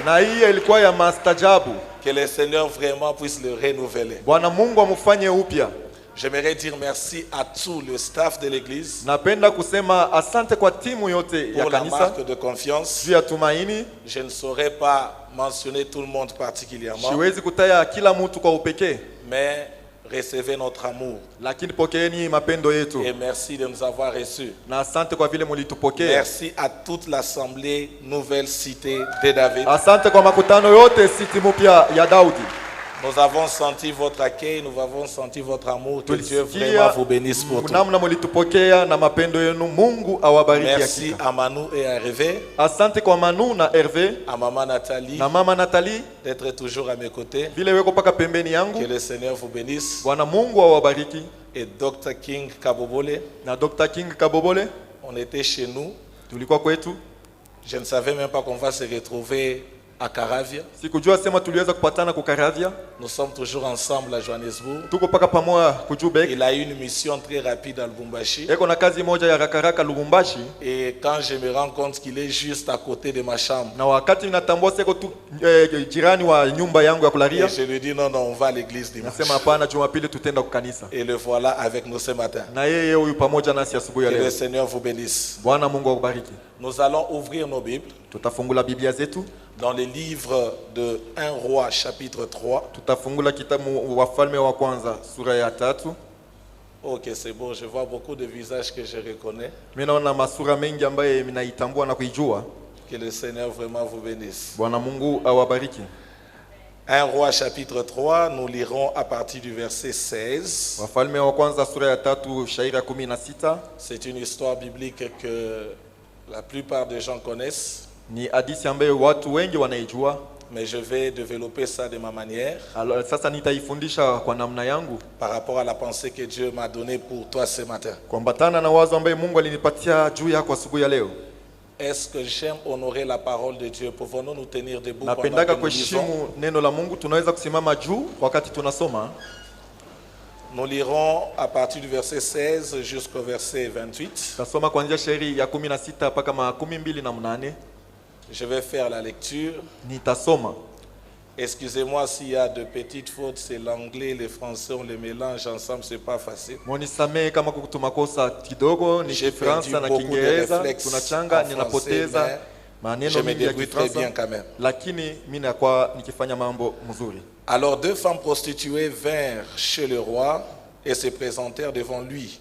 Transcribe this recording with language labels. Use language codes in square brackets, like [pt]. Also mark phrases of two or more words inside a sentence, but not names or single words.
[fr] Que le Seigneur vraiment puisse le renouveler. J'aimerais dire merci à tout le staff de l'église pour la marque de confiance. Je ne saurais pas mentionner tout le monde particulièrement. [sw] Siwezi kutaya kila mtu kwa upekee. [fr] Mais recevez notre amour. [sw] Lakini pokeeni mapendo yetu. [fr] Et merci de nous avoir reçus. [sw] Na asante kwa vile mulitupokea. [fr] Merci à toute l'assemblée Nouvelle Cité de David. [sw] Asante kwa makutano yote City mpya ya Daudi. [fr] Nous avons senti votre accueil, nous avons senti votre amour. Que Dieu vraiment vous bénisse pour tout. [sw] Namna mulitupokea na mapendo yenu. Mungu awabariki. [fr] Merci à Manu et à Hervé. [sw] Asante kwa Manu na Hervé. [fr] À maman Nathalie. [sw] Na mama Nathalie. [fr] D'être toujours à mes côtés. [sw] Vile weko paka pembeni yangu. [fr] Que le Seigneur vous bénisse. [sw] Bwana Mungu awabariki. [fr] Et Dr. King Kabobole. [sw] Na Dr. King Kabobole. [fr] On était chez nous. [sw] Tulikuwa kwetu. [fr] Je ne savais même pas qu'on va se retrouver à Caravia. [sw] Sikujua sema tuliweza kupatana ku Caravia. [fr] Nous sommes toujours ensemble à Johannesburg. [sw] Tuko paka pamoja ku Joburg. [fr] Il a eu une mission très rapide à Lubumbashi. [sw] Eko na kazi moja ya rakaraka Lubumbashi. [fr] Et quand je me rends compte qu'il est juste à côté de ma chambre. [sw] Na wakati ninatambua seko tu jirani wa nyumba yangu ya kularia. [fr] Et je lui dis non, on va à l'église dimanche. [sw] Nasema hapana, Jumapili tutenda ku kanisa. [fr] Et le voilà avec nous ce matin. [sw] Na yeye huyu pamoja nasi asubuhi ya leo. [fr] Que le Seigneur vous bénisse. [sw] Bwana Mungu akubariki. [fr] Nous allons ouvrir nos Bibles. [sw] Tutafungula Biblia zetu. [fr] Dans le livre de 1 Roi chapitre 3. [sw] Tutafungula kitabu Wafalme wa kwanza sura ya 3. [fr] Ok, c'est bon, je vois beaucoup de visages que je reconnais. [sw] Mimi naona masura mengi ambaye ninaitambua na kuijua. [fr] Que le Seigneur vraiment vous bénisse. [sw] Bwana Mungu awabariki. [fr] 1 Roi chapitre 3, nous lirons à partir du verset 16. [sw] Wafalme wa kwanza sura ya 3 shairi ya 16. [fr] C'est une histoire biblique que la plupart des gens connaissent. [sw] Ni hadithi ambayo watu wengi wanaijua. [fr] Mais je vais développer ça de ma manière. [sw] Alors sasa nitaifundisha kwa namna yangu. [fr] Par rapport à la pensée que Dieu m'a donnée pour toi ce matin. [sw] Kuambatana na wazo ambayo Mungu alinipatia juu yako asubuhi ya leo. [fr] Est-ce que j'aime honorer la parole de Dieu? Pouvons-nous nous tenir debout pendant [sw] Napendaka [fr] que nous lisons? [sw] kuheshimu neno la Mungu, tunaweza kusimama juu wakati tunasoma. [fr] Nous lirons à partir du verset 16 jusqu'au verset 28. [sw] Tasoma kuanzia shairi ya 16 mpaka 28. [fr] Je vais faire la lecture. [sw] Nitasoma. [fr] Excusez-moi s'il y a de petites fautes, c'est l'anglais, le français, on les mélange ensemble, c'est pas facile. [sw] Monisamee kama kutumakosa kidogo ni Kifaransa na Kiingereza tunachanga, ninapoteza maneno mengi ya Kifaransa, lakini mimi nakuwa nikifanya mambo mzuri. [fr] Alors deux femmes prostituées vinrent chez le roi et se présentèrent devant lui.